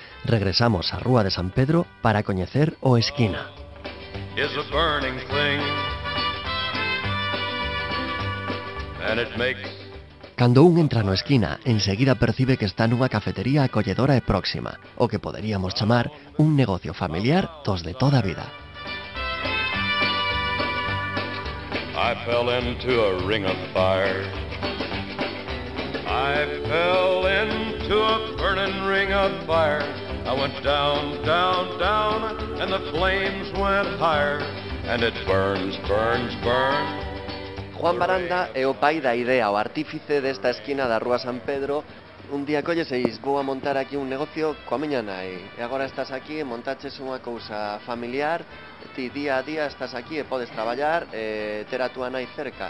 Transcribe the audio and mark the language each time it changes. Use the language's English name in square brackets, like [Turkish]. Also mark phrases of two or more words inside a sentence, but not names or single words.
[Galician] Regresamos á Rúa de San Pedro para coñecer o Esquina. Cando un entra no Esquina, enseguida percibe que está nunha cafetería acolledora e próxima, o que poderíamos chamar un negocio familiar dos de toda a vida. [English] I fell into a ring of fire. I fell into a burning ring of fire. I went down, down, down, and the flames went higher, and it burns, burns, burns. [Galician] Juan Baranda é o pai da idea, o artífice desta esquina da Rúa San Pedro. Un día colleseis, vou a montar aquí un negocio coa miña nai, e agora estás aquí e montaches unha cousa familiar, ti día a día estás aquí e podes traballar e ter a túa nai cerca.